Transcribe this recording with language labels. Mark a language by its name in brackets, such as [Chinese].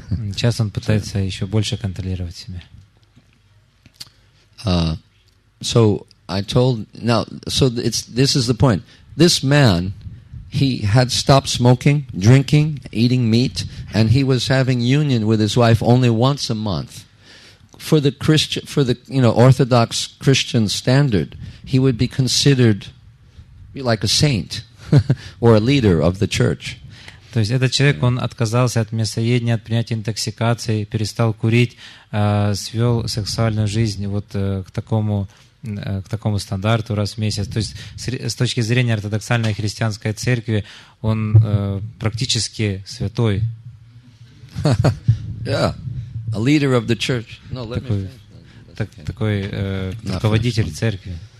[Russian] Сейчас он пытается еще больше контролировать себя. [English] So I told, this is the point. This man, he had stopped smoking, drinking, eating meat, and he was having union with his wife only once a month. For the Orthodox Christian standard, he would be considered like a saint or a leader of the church. [Russian] То есть этот человек, он отказался от мясоедения, от принятия интоксикации, перестал курить, свел сексуальную жизнь вот к такому стандарту раз в месяц. То есть с точки зрения ортодоксальной христианской церкви он практически святой. [English] Yeah, a leader of the church. No, let me finish. [Russian] Такой руководитель церкви.